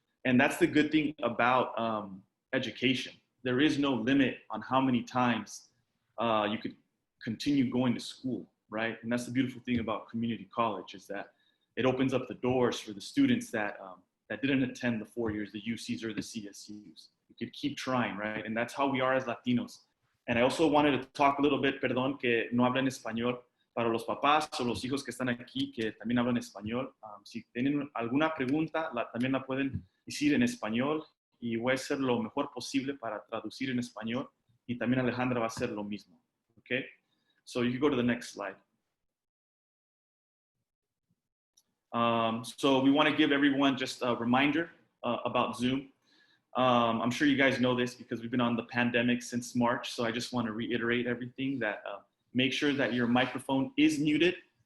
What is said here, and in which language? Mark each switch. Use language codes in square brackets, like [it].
[en] And that's the good thing about education. There is no limit on how many times you could continue going to school, right? And that's the beautiful thing about community college, is that it opens up the doors for the students that didn't attend the 4 years, the UCs or the CSUs. You could keep trying, right? And that's how we are as Latinos. And I also wanted to talk a little bit, [es] perdón, que no hablan español, para los papás o los hijos que están aquí que también hablan español. Si tienen alguna pregunta, también la pueden decir en español y voy a hacer lo mejor posible para traducir en español, y también Alejandra va a hacer lo mismo. [en] Okay? So you can go to the next slide. So we want to give everyone just a reminder about Zoom. I'm sure you guys know this because we've been on the pandemic since March. So I just want to reiterate everything that make sure that your microphone is muted.